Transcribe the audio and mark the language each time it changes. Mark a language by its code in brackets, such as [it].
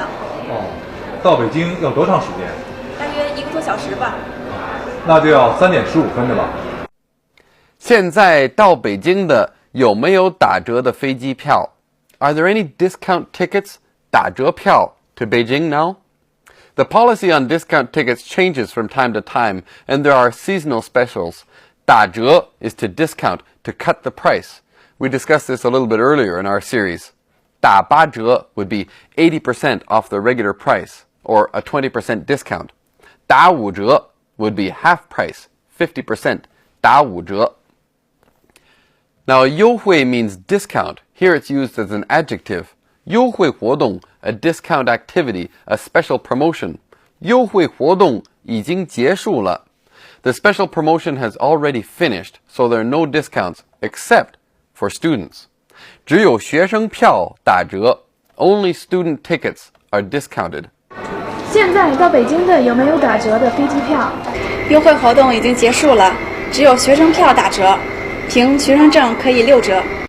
[zh] 哦，到北京要多长时间？大约1个多小时吧。那就要3点15分的吧。现在到北京的有没有打折的飞机票 ？ [en] Are there any discount tickets 打折票 to Beijing now? The policy on discount tickets changes from time to time, and there are seasonal specials. 打折 is to discount, to cut the price. We discussed this a little bit earlier in our series. 打八折 would be 80% off the regular price, or a 20% discount. 打五折 would be half price, 50%. [zh] 打五折. [en] Now, 优惠 means discount. Here it's used as an adjective. 优惠活动, a discount activity, a special promotion. [zh] 优惠活动已经结束了. [en] The special promotion has already finished, so there are no discounts, except for students. [zh] 只有学生票打折. [en] Only student tickets are discounted. [zh] 现在到北京的有没有打折的飞机票？优惠活动已经结束了，只有学生票打折，凭学生证可以6折。